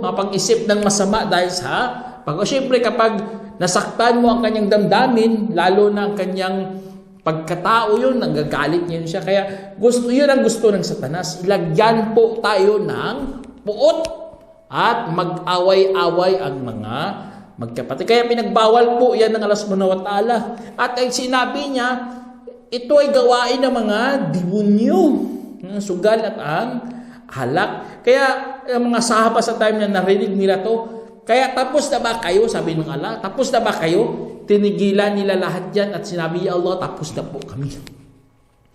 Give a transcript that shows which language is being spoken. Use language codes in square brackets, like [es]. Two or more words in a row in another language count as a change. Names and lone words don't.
[tl] Mapag-isip ng masama dahil sa siyempre kapag nasaktan mo ang kanyang damdamin, lalo na ang kanyang pagkatao yun, nanggagalit niya siya. Kaya yun ang gusto ng Satanas. Ilagyan po tayo ng puot at mag-away-away ang mga magkapatid. Kaya pinagbawal po yan ng Allah [ar] سبحانه وتعالى. [tl] At ay sinabi niya, ito ay gawain ng mga demonyo. Sugal at ang halak. Kaya ang mga sahaba sa time na narinig nila to, kaya tapos na ba kayo, sabi ng Allah, tapos na ba kayo? Tinigilan nila lahat yan at sinabi, [ar] يا الله, [tl] tapos na po kami.